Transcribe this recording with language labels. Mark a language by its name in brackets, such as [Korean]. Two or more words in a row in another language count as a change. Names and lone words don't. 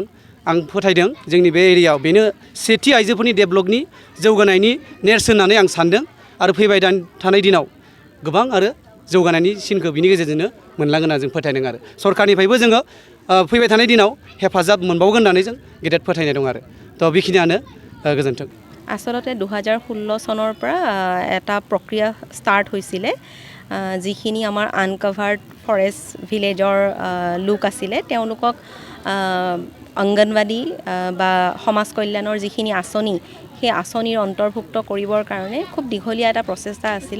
[Bodo] आं फोथायदों जोंनि बे एरियायाव बेनो सेथि आइजोफोरनि डेभेलपनि जौगानायनि नेरसोन होननानै आं सानदों। आरो फैबाय थानाय दिनाव गोबां आरो जौगानायनि सिनखौ बिनि गेजेरजोंनो मोनलांगोन होनना जों फोथायदों। आरो सरकारनिफ्रायबो जोङो फैबाय थानाय दिनाव हेफाजाब मोनबावगोन होननानै जों गेदेर फोथायनाय दं। आरो थ' बेखिनियानो गोजोन्थों। [Assamese] आচলতে 2016 চনৰ পৰা এটা প্ৰক্ৰিয়া ষ্টাৰ্ট হৈছিলে যিখিনি আমাৰ আনকভাৰ্ড ফৰেষ্ট ভিলেজৰ লোক আছিলে তেওঁলোকক অংগনবাদী বা সমাজ কল্যাণৰ যিখিনি আঁচনি সেই আঁচনিৰ অন্তৰ্ভুক্ত কৰিবৰ কাৰণে খুব দীঘলীয়া এটা প্ৰচেষ্টা আছিলে।